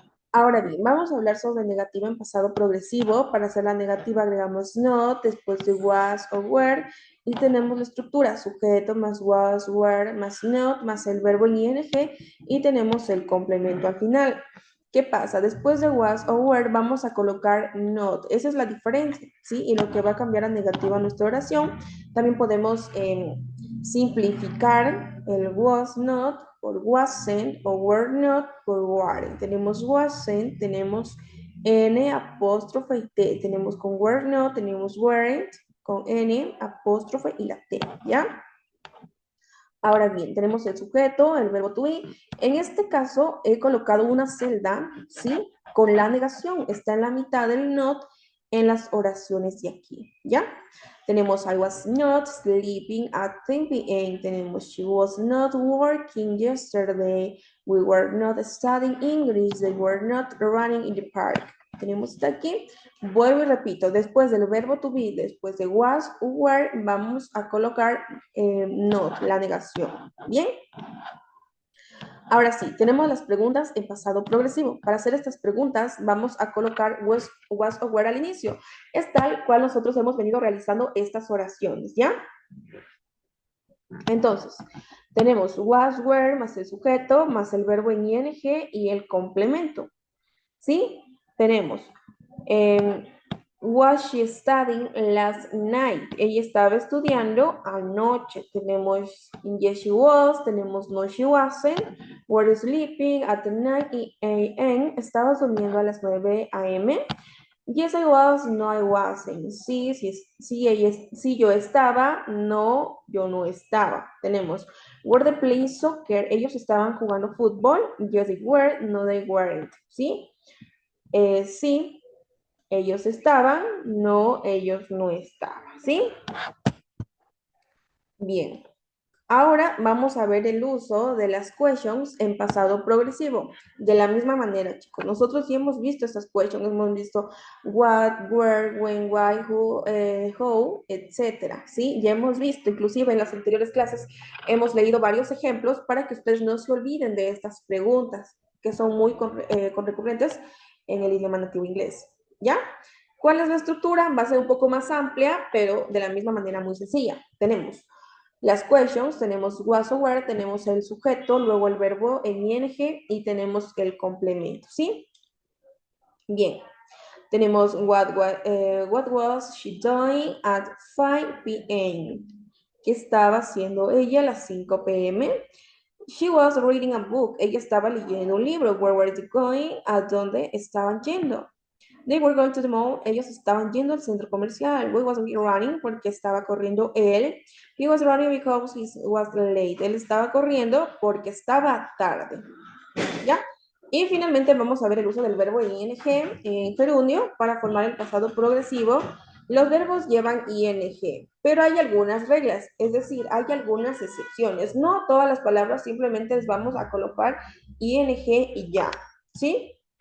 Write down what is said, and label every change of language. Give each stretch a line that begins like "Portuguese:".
Spanish: Ahora bien, vamos a hablar sobre negativa en pasado progresivo. Para hacer la negativa agregamos not, después de was o were, y tenemos la estructura, sujeto más was, were, más not, más el verbo en ing, y tenemos el complemento al final. ¿Qué pasa? Después de was o were vamos a colocar not. Esa es la diferencia, ¿sí? Y lo que va a cambiar a negativa nuestra oración. También podemos simplificar el was not por wasn't o were not por weren't. Tenemos wasn't, tenemos n apóstrofe y t. Tenemos con were not, tenemos weren't con n apóstrofe y la t, ¿ya? Ahora bien, tenemos el sujeto, el verbo to be. En este caso he colocado una celda, ¿sí? Con la negación. Está en la mitad del not en las oraciones de aquí, ¿ya?
English: Tenemos I was not sleeping at 10 p.m. Tenemos she was not working yesterday. We were not studying English. They were not running in the park.
Spanish: Tenemos hasta aquí. Vuelvo y repito, después del verbo to be, después de was o were, vamos a colocar not, la negación. ¿Bien? Ahora sí, tenemos las preguntas en pasado progresivo. Para hacer estas preguntas vamos a colocar was o were al inicio. Es tal cual nosotros hemos venido realizando estas oraciones, ¿ya? Entonces, tenemos was, were, más el sujeto, más el verbo en ing y el complemento. ¿Sí?
English: Tenemos was she studying last night?
Spanish: Ella estaba estudiando anoche.
English: Tenemos yes she was, tenemos no she wasn't, were sleeping at 9 a.m. Estaba durmiendo a las 9 a.m. Yes, I was, no, I wasn't.
Spanish: Sí, sí, sí, yo estaba, no, yo no estaba.
English: Tenemos, were they playing soccer?
Spanish: Ellos estaban jugando fútbol.
English: Yes, they were, no, they weren't.
Spanish: ¿Sí? Sí, ellos estaban, no, ellos no estaban. ¿Sí? Bien. Ahora vamos a ver el uso de las questions en pasado progresivo. De la misma manera, chicos, nosotros ya hemos visto estas questions, hemos visto what, where, when, why, who, how, etcétera, ¿sí? Ya hemos visto, inclusive en las anteriores clases, hemos leído varios ejemplos para que ustedes no se olviden de estas preguntas, que son muy recurrentes en el idioma nativo inglés, ¿ya? ¿Cuál es la estructura? Va a ser un poco más amplia, pero de la misma manera muy sencilla. Tenemos las questions, tenemos was o were, tenemos el sujeto, luego el verbo en ing y tenemos el complemento, ¿sí?
English: Bien, tenemos what was she doing at 5 p.m.?
Spanish: ¿Qué estaba haciendo ella a las 5 p.m.? She was reading a book. Ella estaba leyendo un libro.
English: Where were they going? ¿A dónde estaban yendo? They were going to the mall.
Spanish: Ellos estaban yendo al centro comercial. We was running porque estaba corriendo él.
English: He was running because he was late.
Spanish: Él estaba corriendo porque estaba tarde. ¿Ya? Y finalmente vamos a ver el uso del verbo ing en gerundio para formar el pasado progresivo. Los verbos llevan ing, pero hay algunas reglas, es decir, hay algunas excepciones. No todas las palabras simplemente les vamos a colocar ing y ya, ¿sí?